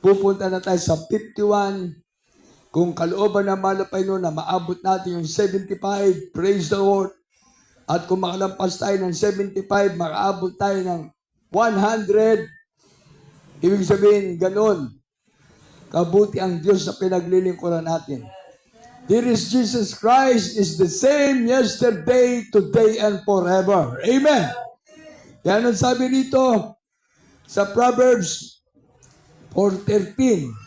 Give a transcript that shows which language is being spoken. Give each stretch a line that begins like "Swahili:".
Filipino: Pupunta na tayo sa 51. Kung kalooban ng mahal na Panginoon na maabot natin yung 75,
English: praise the Lord.
Filipino: At kung makalampas tayo ng 75, makaabot tayo ng 100. Ibig sabihin, ganun. Kabuti ang Diyos na pinaglilingkuran natin.
English: There is Jesus Christ is the same yesterday, today, and forever. Amen.
Filipino: Yan ang sabi rito sa Proverbs 4:13.